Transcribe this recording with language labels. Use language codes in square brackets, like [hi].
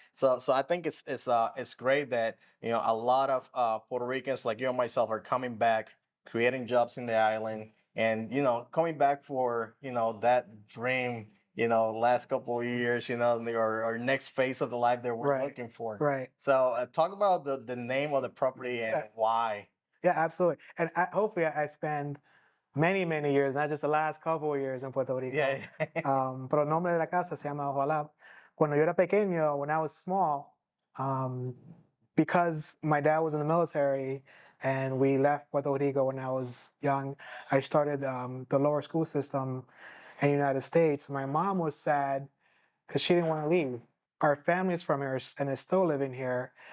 [en] So I think it's great that, a lot of Puerto Ricans like you and myself are coming back, creating jobs in the island, and, coming back for, that dream, last couple of years, or next phase of the life that we're looking for. Right. So talk about the name of the property and why. Yeah, absolutely. And hopefully I spend many, many years, not just the last couple of years in Puerto Rico. Yeah. [es] Pero el nombre de la casa se llama Ojalá. Cuando yo era pequeño, [en] when I was small, because my dad was in the military and we left Puerto Rico when I was young, I started the lower school system in the United States. My mom was sad because she didn't want to leave. Our family's from here and is still living here.